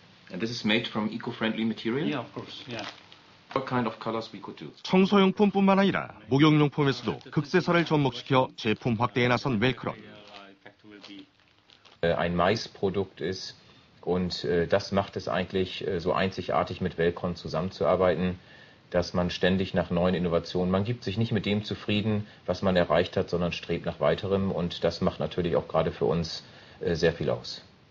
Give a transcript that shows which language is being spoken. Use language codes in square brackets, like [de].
[en] And this is made from eco-friendly material? Yeah, of course. Yeah. What kind of colors we could do? [ko] 청소용품뿐만 아니라 목욕용품에서도 극세사를 접목시켜 제품 확대에 나선 웰크론. [de] Ein Maisprodukt ist und das macht es eigentlich so einzigartig mit Welcron zusammenzuarbeiten, dass man ständig nach neuen Innovationen, man gibt sich nicht mit dem zufrieden, was man erreicht hat, sondern strebt nach weiterem und das macht natürlich auch gerade für uns sehr viel aus.